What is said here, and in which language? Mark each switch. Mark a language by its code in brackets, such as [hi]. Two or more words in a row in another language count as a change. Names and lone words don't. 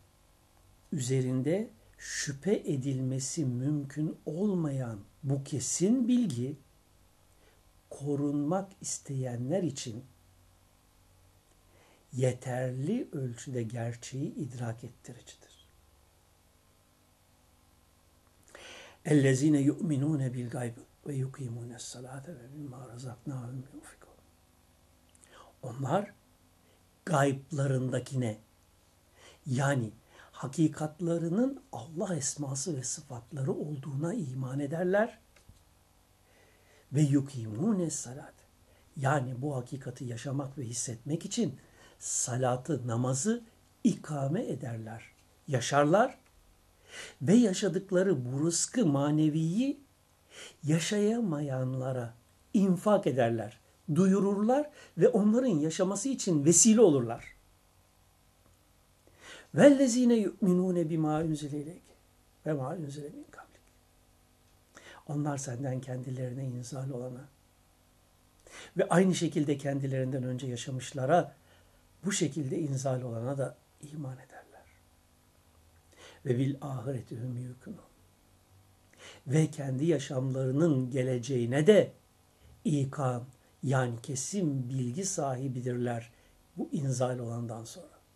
[tr] Üzerinde şüphe edilmesi mümkün olmayan bu kesin bilgi korunmak isteyenler için yeterli ölçüde gerçeği idrak ettiricidir. [ar] اَلَّذ۪ينَ يُؤْمِنُونَ بِالْغَيْبِ وَيُقِيمُونَ الصَّلَاةَ وَمِمَّا رَزَقْنَاهُمْ يُنْفِقُونَ. [tr] Onlar gayblarındakine, yani hakikatlarının Allah esması ve sıfatları olduğuna iman ederler ve [ar] يقيمون الصلاة, [tr] yani bu hakikati yaşamak ve hissetmek için salatı, namazı ikame ederler, yaşarlar ve yaşadıkları bu rızkı maneviyi yaşayamayanlara infak ederler, duyururlar ve onların yaşaması için vesile olurlar. [ar] وَالَّذ۪ينَ يُؤْمِنُونَ بِمَا اُنْزِلَ اِلَيْكَ وَمَا اُنْزِلَ مِنْ قَبْلِكَ. [tr] Onlar senden kendilerine inzal olana ve aynı şekilde kendilerinden önce yaşamışlara bu şekilde inzal olana da iman ederler. [ar] وبالآخرة هم يوقنون. [tr] Ve kendi yaşamlarının geleceğine de ikan, yani kesin bilgi sahibidirler bu inzal olandan sonra.